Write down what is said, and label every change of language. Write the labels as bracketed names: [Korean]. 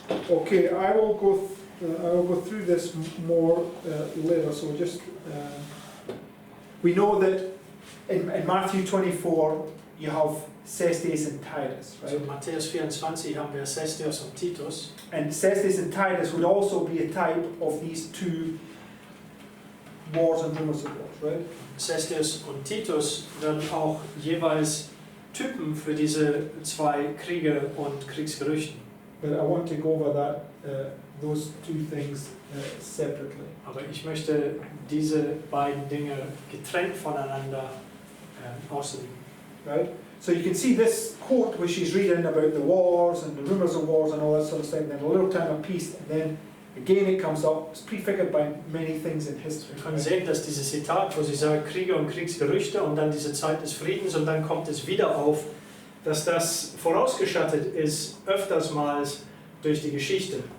[English] Okay, I will go through this more later. So just we know that in Matthew 24 you have Cestes and Titus, right? [German] Also in Matthäus 24 haben wir Sestius und Titus. [English] And Cestes and Titus would also be a type of these two wars and rumors of wars, right? [German] Sestius und Titus werden auch jeweils Typen für diese zwei Kriege und Kriegsgerüchten. [English] But I want to go over that, those two things separately. [German] Aber ich möchte diese beiden Dinge getrennt voneinander auslegen. [English] Right? So you can see this quote where she's reading about the wars and the rumors of wars and all that sort of stuff, and then a little time of peace, and then Again, it comes up, it's prefigured by many things in history. [German] Wir können sehen, dass dieses Zitat, wo sie sagt, Kriege und Kriegsgerüchte und dann diese Zeit des Friedens und dann kommt es wieder auf, dass das vorausgestattet ist, öftersmals durch die Geschichte.